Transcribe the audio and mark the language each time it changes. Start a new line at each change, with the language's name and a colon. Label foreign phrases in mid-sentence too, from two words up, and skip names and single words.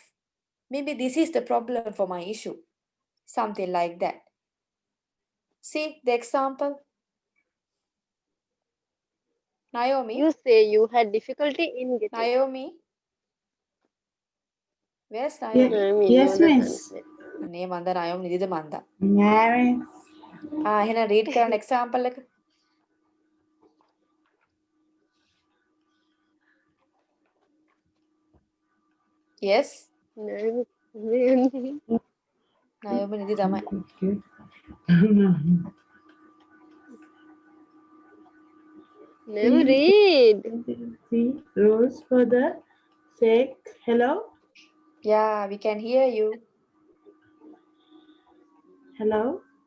English: Maybe this is the problem for my issue. Something like that. See the example, You Naomi. say you had difficulty in getting. Naomi, where's Ye- Naomi? I mean, no, yes, the miss. translate.
Sinhala: අනේ මන්ද Naomi නිදිද මන්ද?
English: Yeah, miss.
Sinhala: එහෙනම් read කරන්න example එක.
English: Yes. No,
Sinhala: Naomi නිදි තමයි.
English: never Please read. see rules for the sake. Hello? Yeah, we can hear you. Hello?